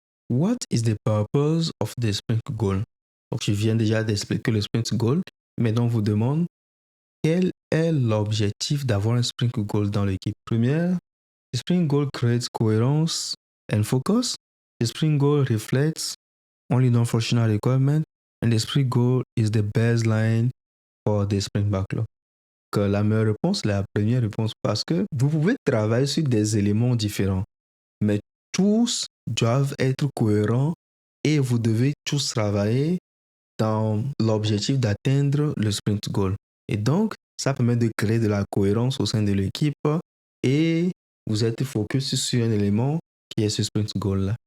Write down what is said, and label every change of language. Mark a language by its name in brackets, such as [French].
[English] What is the purpose of the sprint goal? [French] Donc, je viens déjà d'expliquer le sprint goal, mais donc, on vous demande quel est l'objectif d'avoir un sprint goal dans l'équipe. Première, [English] the sprint goal creates coherence and focus. The sprint goal reflects only non-functional requirements, and the sprint goal is the baseline for the sprint backlog. [French] Que la meilleure réponse, la première réponse, parce que vous pouvez travailler sur des éléments différents, mais tous doivent être cohérents et vous devez tous travailler dans l'objectif d'atteindre le sprint goal. Et donc, ça permet de créer de la cohérence au sein de l'équipe et vous êtes focus sur un élément qui est ce sprint goal-là.